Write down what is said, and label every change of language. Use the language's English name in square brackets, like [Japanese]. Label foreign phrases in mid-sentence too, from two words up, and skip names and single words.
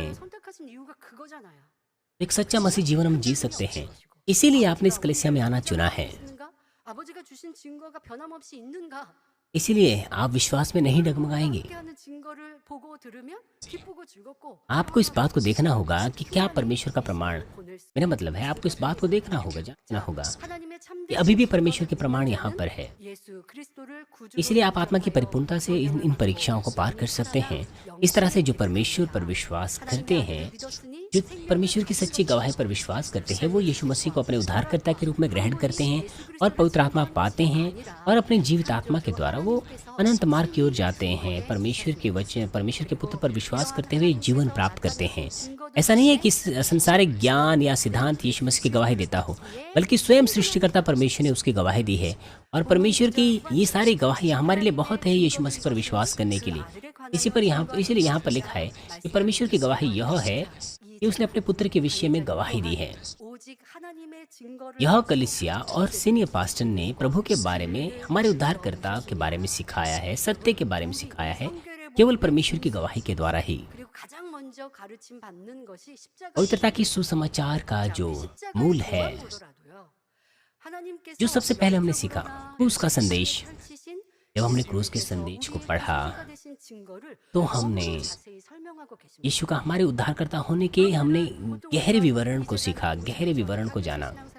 [Korean] 선택하신 이유가 그거잖아요. [Hindi] एक सच्चा मसीह जीवन हम जी सकते हैं। इसीलिए आपने इस कलीसिया में आना चुना है। [Korean] 있는가? 아버지가 주신 증거가 변함없이 있는가? [Hindi] इसीलिए आप विश्वास में नहीं डगमगाएंगे। [Korean] 함께하는 증거를 보고 들으면 기쁘고 즐겁고 [Hindi] आपको इस बात को देखना होगा कि क्या परमेश्वर का प्रमाण, [Korean] 보낼 수 [Hindi] मेरा मतलब है आपको इस बात को देखना होगा, जानना होगा [Korean] 하나님의 [Hindi] कि [Korean] 참된 [Hindi] अभी भी परमेश्वर के प्रमाण यहाँ पर है। [Korean] 예수 그리스도를 구주로 [Hindi] इसलिए आप आत्मा की परिपूर्णता से इन परीक्षाओं को पार कर सकते हैं। इस तरह से जो परमेश्वर पर विश्वास करते हैं, जो परमेश्वर की सच्ची गवाही पर विश्वास करते हैं, वो यीशु मसीह को अपने उद्धारकर्ता के रूप में ग्रहण करते हैं और पवित्र आत्मा पाते हैं और अपने जीवित आत्मा के द्वारा वो अनंत मार्ग की ओर जाते हैं। परमेश्वर के वचन, परमेश्वर के पुत्र पर विश्वास करते हुए जीवन प्राप्त करते हैं। ऐसा नहीं है कि संसारिक ज्ञान या सिद्धांत यीशु मसीह की गवाही देता हो, बल्कि स्वयं सृष्टिकर्ता परमेश्वर ने उसकी गवाही दी है। और परमेश्वर की ये सारी गवाहियाँ हमारे लिए बहुत है यीशु मसीह पर विश्वास करने के लिए। इसीलिए यहाँ पर लिखा है कि परमेश्वर की गवाही यह है कि उसने अपने पुत्र के विषय में गवाही दी है। [Korean] 오직 하나님의 증거를 [Hindi] यह कलीसिया और [English] senior pastor [Hindi] ने प्रभु के बारे में, हमारे उद्धारकर्ता के बारे में सिखाया है, सत्य के बारे में सिखाया है, केवल परमेश्वर की गवाही के द्वारा ही। [Korean] 그리고 가장 먼저 먼저 가르침 받는 것이 십자가 [Hindi] पवित्रता की सुसमाचार का जो मूल है, जो सबसे पहले हमने सीखा, क्रूस का संदेश। जब हमने क्रूस के संदेश को पढ़ा तो हमने यीशु का हमारे उद्धारकर्ता होने के हमने गहरे विवरण को सीखा, गहरे विवरण को जाना।